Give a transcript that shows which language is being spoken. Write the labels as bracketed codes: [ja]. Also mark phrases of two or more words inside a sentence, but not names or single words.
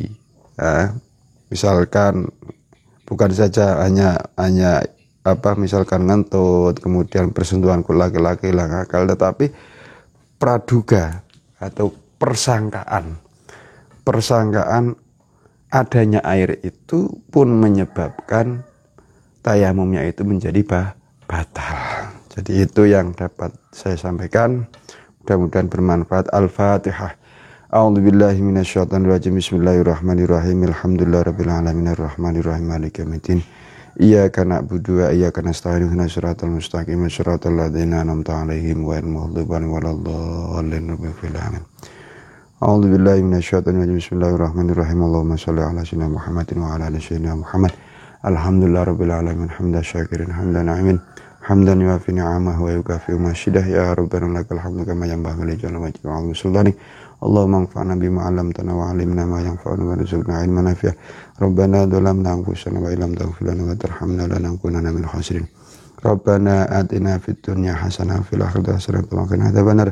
[id] Misalkan bukan saja hanya misalkan ngentut, kemudian bersentuhan ke laki-laki hilang akal, tetapi praduga atau persangkaan adanya air itu pun menyebabkan tayamumnya itu menjadi batal. Jadi itu yang dapat saya sampaikan, mudah-mudahan bermanfaat. Al-Fatihah. [ar] أعوذ بالله من الشيطان الرجيم بسم الله الرحمن الرحيم. الحمد لله رب العالمين الرحمن الرحيم مالك يوم الدين إياك نعبد وإياك نستعين. اهدنا الصراط المستقيم صراط الذين أنعمت عليهم غير المغضوب عليهم ولا الضالين. Amin. أعوذ بالله من الشيطان الرجيم بسم الله الرحمن الرحيم. اللهم صل على سيدنا محمد وعلى آل سيدنا محمد الحمد لله رب العالمين حمدا شاكرين حمدا ناعمين حمدا يوافي نعمه ويكافئ مزيده. يا ربنا لك الحمد كما ينبغي لجلال وجهك وعظيم سلطانك. اللهم انفعنا بما علمتنا وعلمنا ما ينفعنا وارزقنا علما نافعا. ربنا ظلمنا أنفسنا وإن لم تغفر لنا وترحمنا لنكونن من الخاسرين. ربنا آتنا في الدنيا حسنة وفي الآخرة حسنة وقنا عذاب النار.